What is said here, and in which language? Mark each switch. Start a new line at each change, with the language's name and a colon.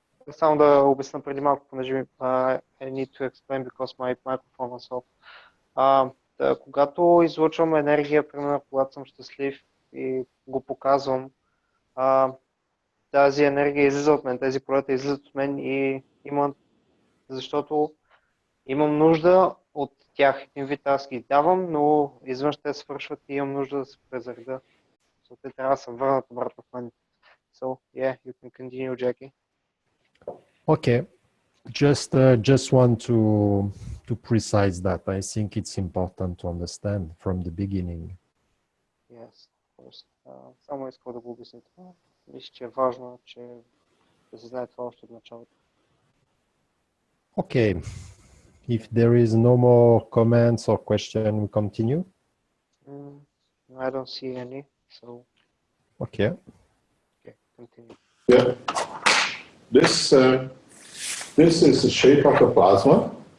Bulgarian: Само да обясня преди малко, понеже
English: I need to explain because my microphone was off.
Bulgarian: Когато излъчвам енергия, примерно когато съм щастлив и го показвам, тази енергия излиза от мен, тези полета излизат от мен и защото имам нужда от тях. Един вид аз ги давам, но извън ще свършват и имам нужда да се презаредя. Те трябва да се върнат обратно в мен.
English: So, yeah, you can continue, Jackie. Okay, just want to precise that. I think it's important to understand from the beginning. Yes, of course.
Bulgarian: Само искал да го обясня това. Мисля, че е важно, че да се знае това още от началото.
English: Okay, if there is no more comments or question, we continue. I don't see any, so. Okay. Okay, continue. Yeah. This is the shape of the plasma.